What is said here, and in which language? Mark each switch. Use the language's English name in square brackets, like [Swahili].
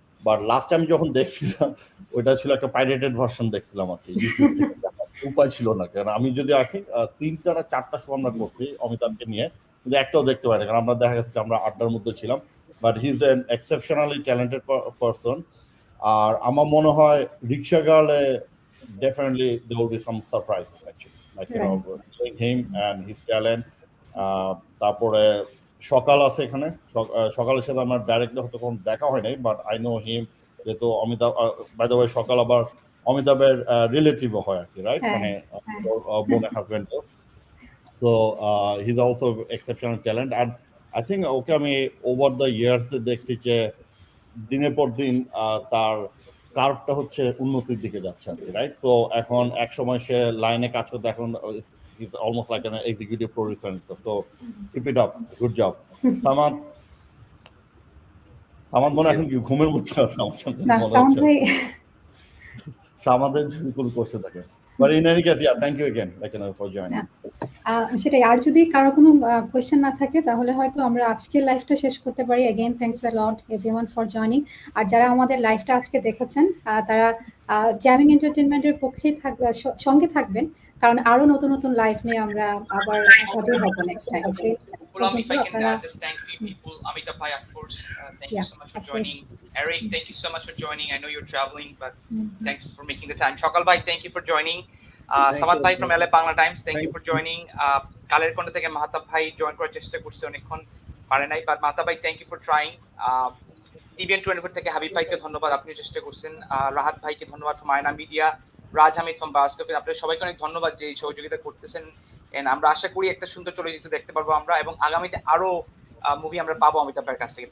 [Bangla] But last time যখন দেখছিলাম, ওইটা ছিল একটা পাইরেটেড ভার্সন দেখছিলাম আর কি, ইউটিউব থেকে। উপায় ছিল না, কারণ আমি যদি আর কি 3টা না 4টা শো আমরা করছি অমিতাভকে নিয়ে, কিন্তু একটাও দেখতে পাই না, কারণ আমরা দেখা গেছে আমরা আড্ডার মধ্যে ছিলাম। [English] But he is an exceptionally talented person. [Bangla] আর আমার মনে হয় রিক্সা গার্লে [English] definitely there will be some surprises actually, showing him and his talent. [Bangla] তারপরে সকাল আছে এখানে, সকালের সাথে আমার ডাইরেক্টলি হয়তো কোনো দেখা হয় নাই, [English] but I know him, [Bangla] যেহেতু অমিতাভ বাই দ্য ওয়ে সকাল আবার অমিতাভের রিলেটিভও হয় আর কি, রাইট? মানে বোনের husband. [English] So he is also exceptional talent. [Bangla] And I think ওকে আমি ওভার দ্য ইয়ার্স দেখছি যে দিনের পর দিন তার কার্ভটা হচ্ছে উন্নতির দিকে যাচ্ছে আর কি, রাইট? সো এখন এক সময় সে লাইনে কাজ করতে, এখন is almost like an executive producer. [English] So keep it up, good job. [Bangla] Samad মনে এখন কি ঘুমের মধ্যে আছে আমার সামনে মনে হচ্ছে, সামাদের যদি কোনো কোশ্চেন থাকে। [English] But in any case, yeah, thank you again for joining. [Bangla] সেটাই। আর যদি কারো কোনো কোয়েশ্চেন না থাকে তাহলে হয়তো আমরা আজকের লাইভটা শেষ করতে পারি। [English] Again thanks a lot everyone for joining. [Bangla] আর যারা আমাদের লাইভটা আজকে দেখেছেন তারা জ্যামিং এন্টারটেইনমেন্টের পক্ষেই সঙ্গে থাকবেন, কারণ আরো নতুন নতুন লাইফ নিয়ে আমরা আবার হাজির হব নেক্সট টাইম। সেই [English] Ghulam, if I can [Bangla] আপনারা [English] just thank few people. Amitabh bhai, of course, thank Yeah, you so much for of course. joining. Eric, thank you so much for joining. I know you're traveling, but thanks for making the time. Shakal bhai, thank you for joining. Samad bhai from LA Bangla Times, thank you for joining. [Bangla] Kaler Konda থেকে মাহতাব ভাই join করার চেষ্টা করছে, অনেকক্ষণ পারে নাই, but Mahtab ভাই [English] Thank you for trying. [Bangla] TVN 24 থেকে হাবিব ভাইকে ধন্যবাদ, আপনিও চেষ্টা করছেন। রাহাত ভাইকে ধন্যবাদ ফ্রম আয়না মিডিয়া, রাজ হামিদ ফ্রম বাস্কোপের, আপনাদের সবাইকে অনেক ধন্যবাদ যে এই সহযোগিতা করতেছেন। এন্ড আমরা আশা করি একটা সুন্দর চলচ্চিত্র দেখতে পারবো আমরা, এবং আগামীতে আরো মুভি আমরা পাবো অমিতাভ ভাইয়ের কাছ থেকে।